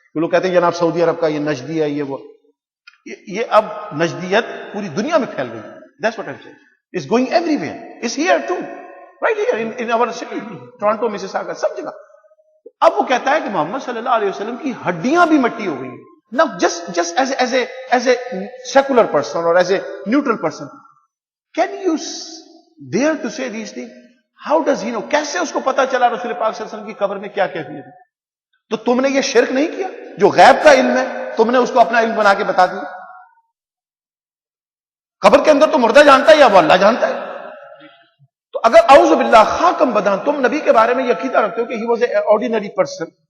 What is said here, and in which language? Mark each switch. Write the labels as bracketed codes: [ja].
[ur] وہ لوگ کہتے ہیں جناب سعودی عرب کا یہ نجدی ہے, یہ اب نجدیت پوری دنیا میں پھیل گئی. [en] That's what I'm saying. It's going everywhere. It's here too. Right here in our city. [ur] Toronto, Mississauga, سب جگہ. اب وہ کہتا ہے کہ محمد صلی اللہ علیہ وسلم کی ہڈیاں بھی مٹی ہو گئی. [en] Now just as a secular person or as a neutral person, can you dare to say these things? How does he know? [ur] کیسے اس کو پتا چلا رسول پاک صلی اللہ علیہ وسلم کی قبر میں کیا کیفیت ہے؟ تو تم نے یہ شرک نہیں کیا جو غیب کا علم ہے تم نے اس کو اپنا علم بنا کے بتا دیا. قبر کے اندر تو مردہ جانتا ہے یا وہ اللہ جانتا ہے. تو اگر اعوذ باللہ خاکم بدان تم نبی کے بارے میں یہ عقیدہ رکھتے ہو کہ [en] he was a ordinary person